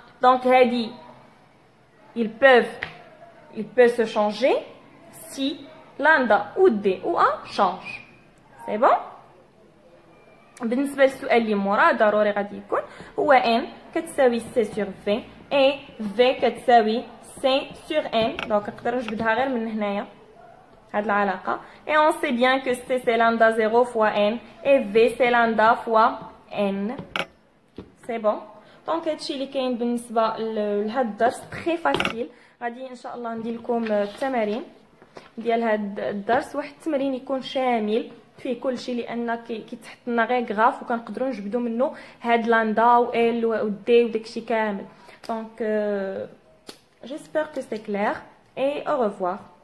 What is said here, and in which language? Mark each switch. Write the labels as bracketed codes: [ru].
[ar] دونك هادي [fr] ils peuvent se changer si lambda ou D ou A change. C'est bon. [ar] بالنسبه للسؤال اللي مورا ضروري غادي يكون هو n كتساوي [fr] c sur v et v [ar] كتساوي c sur n. دونك نقدر نجبدها غير من هنايا هاد العلاقه [fr] et on sait bien que c c'est lambda 0 fois n et v c'est lambda fois n. C'est bon. [ar] دونك هادشي اللي كاين بالنسبه لهاد الدرس [fr] تري فاسيل. [ar] غادي ان شاء الله ندير لكم التمارين ديال هاد الدرس. واحد التمرين يكون شامل فيه كلشي لان كيتحط لنا غير غراف وكنقدروا نجبدوا منه هاد لاندا و ال و دي وداكشي كامل. دونك [fr] j'espère que c'est clair et au revoir.